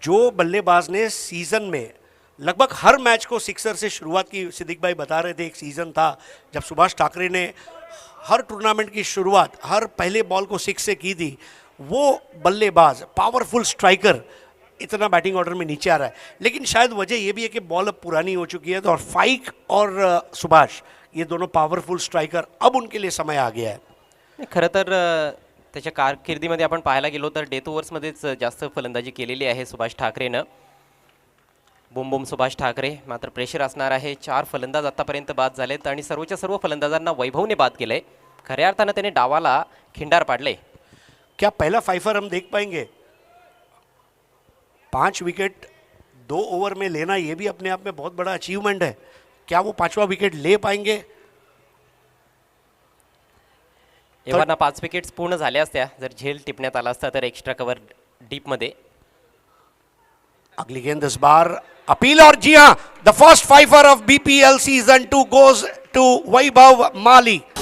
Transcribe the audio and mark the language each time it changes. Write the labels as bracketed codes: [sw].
[hi] जो बल्लेबाज ने सीजन में लगभग हर मैच को सिक्सर से शुरुआत की, सिद्दीक भाई बता रहे थे एक सीजन था जब सुभाष ठाकरे ने हर टूर्नामेंट की शुरुआत हर पहले बॉल को 6 से की थी, वो बल्लेबाज पावरफुल स्ट्राइकर इतना बैटिंग ऑर्डर में नीचे आ रहा है। लेकिन शायद वजह ये भी है कि बॉल अब पुरानी हो चुकी है, तो और फाइक और सुभाष ये दोनों पावरफुल स्ट्राइकर, अब उनके लिए समय आ गया है। [mr] खरं तर त्याच्या कारकिर्दीमध्ये आपण पाहायला गेलो तर डेथ ओव्हर्समध्येच जास्त फलंदाजी केलेली आहे सुभाष ठाकरेनं. बुम बुम सुभाष ठाकरे, मात्र प्रेशर असणार आहे. 4 फलंदाज आतापर्यंत बाद झालेत आणि सर्वच्या सर्व फलंदाजांना वैभवने बाद केलंय. खऱ्या अर्थानं त्याने डावाला खिंडार पाडले. [hi] क्या पहला फाइफर हम देख पाएंगे? 5 विकेट 2 ओवर में लेना ये भी अपने आप में बहुत बड़ा अचीवमेंट है। क्या वो 5वां विकेट ले पाएंगे? [mr] एव्हाना 5 विकेट्स पूर्ण झाल्या असत्या जर झेल टिपण्यात आला असता तर एक्स्ट्रा कव्हर डीपमध्ये. [hi] अगली गेंद इस बार अपील, और जी हाँ, [en] The first fifer of BPL season 2 goes to Vaibhav Mali.